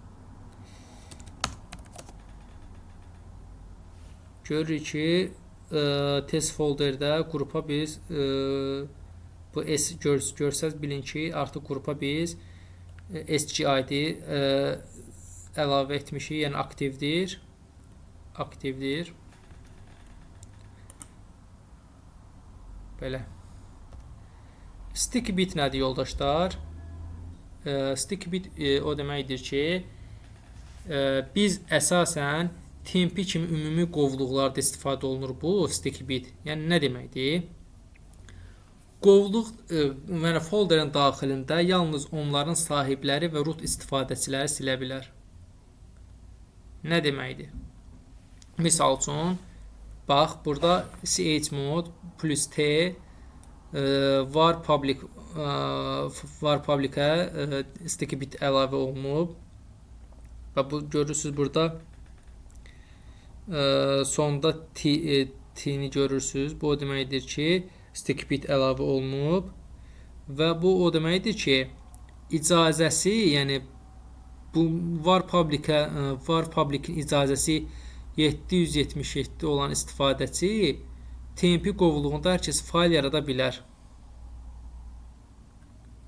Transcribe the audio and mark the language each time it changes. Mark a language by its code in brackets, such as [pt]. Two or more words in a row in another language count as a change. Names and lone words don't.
[az] Görürük ki, test folderdə qrupa biz bu S görsəz bilin ki, artıq qrupa biz SGID əlavə etmişik, yəni aktivdir. Belə. [en] Sticky bit [az] nədir yoldaşlar? [en] Sticky bit [az] o deməkdir ki, biz əsasən TMP kimi ümumi qovluqlarda istifadə olunur bu [en] sticky bit. [az] Yəni nə deməkdir? Qovluq folderin daxilində yalnız onların sahibləri və root istifadəçiləri silə bilər. Nə deməkdir? Misal üçün, bax, burada chmod plus t var publicə [en] sticky bit [az] əlavə olunub və bu görürsünüz burada sonda t-ni görürsünüz. Bu o deməkdir ki, [en] sticky bit [az] əlavə olunub və bu o deməkdir ki, icazəsi, yəni bu var public icazəsi 777 olan istifadəçi TMP qovluğunda hər kəs fayl yarada bilər.